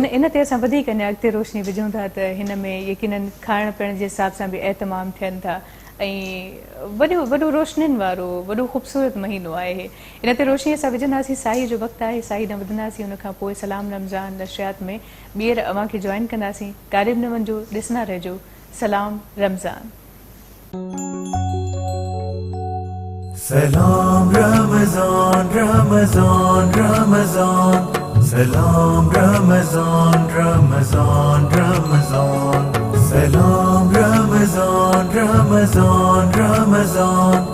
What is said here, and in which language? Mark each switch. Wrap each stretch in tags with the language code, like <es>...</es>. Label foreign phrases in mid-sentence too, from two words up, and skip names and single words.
<sd>इन ते असां वधीक अञा अॻिते रोशनी विझूं था त हिन में यकीनन खाइण पीअण जे हिसाब सां बि एहतमाम थियनि था ऐं वॾो रोशनियुनि वारो वॾो ख़ूबसूरत महीनो आहे। इन ते रोशनी असां विझंदासीं, साई जो वक़्तु आहे, साई न ॿुधंदासीं, उनखां पोइ सलाम रमज़ान नशियात में ॿीहर अव्हां खे जॉइन कंदासीं। क़ारिब न वञिजो, ॾिसंदा रहिजो सलाम रमज़ान। Salam Ramazan, Ramazan, Ramazan. Salam Ramazan, Ramazan, Ramazan. Salam Ramazan, Ramazan, Ramazan.</sd>